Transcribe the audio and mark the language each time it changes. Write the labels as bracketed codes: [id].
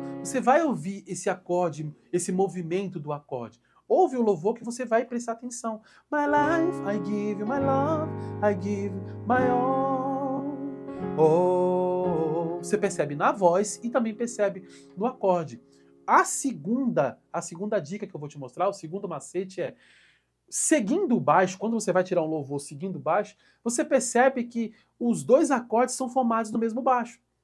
[pt] Você vai ouvir esse acorde, esse movimento do acorde. Ouve o louvor que você vai prestar atenção. [en] My life, I give you my love, I give you my all. Oh. [pt] Você percebe na voz e também percebe no acorde. A segunda dica que eu vou te mostrar, o segundo macete é, seguindo o baixo, quando você vai tirar um louvor seguindo o baixo, você percebe que os dois acordes são formados no mesmo baixo.